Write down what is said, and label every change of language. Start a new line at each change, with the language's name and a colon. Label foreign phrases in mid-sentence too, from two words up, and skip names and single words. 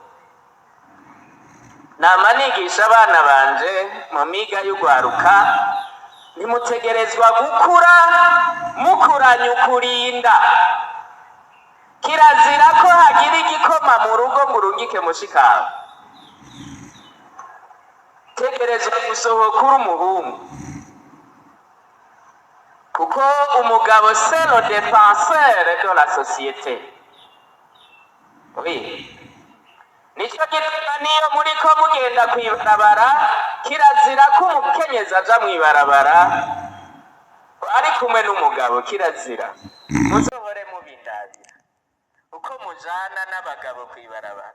Rundi: Nama nigisha abana banje mu miga y'ugwaruka, nimutegerezwa gukura mukuranye ukurinda. Kirazira ko hagira igikoma mu rugo ngo urungike mushikawe. Tegerezwa gusohoka uri umuhungu, kuko umugabo
French: c'est le dépenseur de la société. Oui.
Rundi: Nico gituma niyo muriko mugenda kw'ibarabara, kirazira ko umukenyezi aja mw'ibarabara ari kumwe n'umugabo, kirazira. Muzohore mubindabira uko mujana n'abagabo kw'ibarabara.